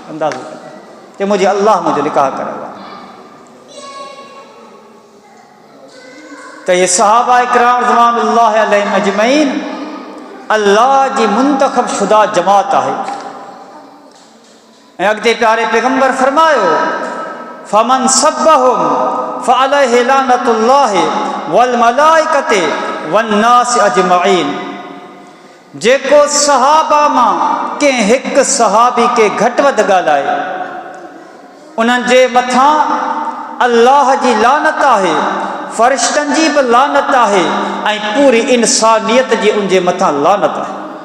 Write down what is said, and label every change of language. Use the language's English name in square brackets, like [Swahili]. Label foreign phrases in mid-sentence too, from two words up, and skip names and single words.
[Sindhi] अंदाज़ो कयो मुंहिंजे अल्लाह मुंहिंजो निकाह करायो आहे। त इहे सहाबा इकराम [Arabic] رضوان الله عليهم أجمعين [Sindhi] अल्लाह जी मुंतख़ब शुदा जमात आहे। ऐं अॻिते प्यारे पैगंबर फरमायो, [Arabic] فمن سبهم فعليه لعنة الله والملائكة والناس أجمعين, [Sindhi] जेको सहाबा मां कंहिं हिकु सहाबी के घटि वधि ॻाल्हाए, उन्हनि जे मथां अल्लाह जी लानत आहे, फ़रिश्तनि जी बि लानत आहे, ऐं पूरी इंसानियत जी उन जे मथां लानत आहे।